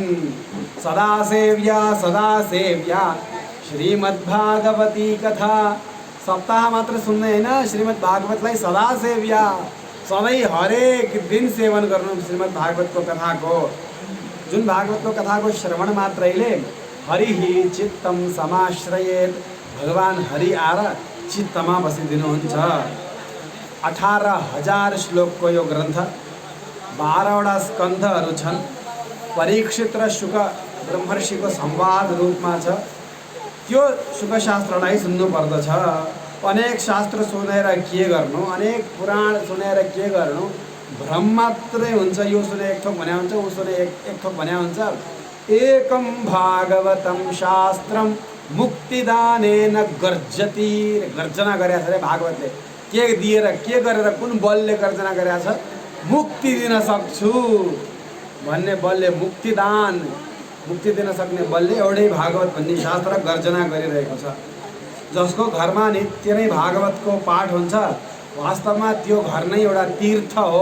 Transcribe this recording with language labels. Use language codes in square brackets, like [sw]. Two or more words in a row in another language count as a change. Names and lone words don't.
[sa] सदा सेव्या श्रीमद्भागवती कथा। [ne] सप्ताह मात्र सुन्ने होइन, श्रीमद् भागवतलाई [sa] सदा सेव्या, [ne] सधैँ हरेक दिन सेवन गर्नु श्रीमद् भागवतको कथाको। जुन भागवतको कथाको श्रवण मात्रैले [sa] हरिः चित्तं समाश्रयेत्, [ne] भगवान हरि आएर चित्तमा बसिदिनुहुन्छ। 18,000 श्लोकको यो ग्रन्थ, 12वटा स्कन्धहरू छन्। परीक्षित र शुक ब्रह्मर्षिको संवाद रूपमा छ। त्यो शुकशास्त्रलाई सुन्नु पर्दछ। अनेक शास्त्र सुनेर के गर्नु, अनेक पुराण सुनेर के गर्नु, भ्रम मात्रै हुन्छ। यो सुने एक थोक भन्या हुन्छ, ऊ सुने एक थोक भन्या हुन्छ। [sa] एकम भागवतम शास्त्रम मुक्तिदानेन गर्जति। [ne] गर्जना गरेछ अरे भागवतले। के दिएर, के गरेर, कुन बलले गर्जना गरेछ? मुक्ति दिन सक्छु भन्ने बलले, मुक्तिदान, मुक्ति दिन सक्ने बलले एउटै भागवत भन्ने शास्त्र गर्जना गरिरहेको छ। जसको घरमा नित्य नै भागवतको पाठ हुन्छ, वास्तवमा त्यो घर नै एउटा तीर्थ हो।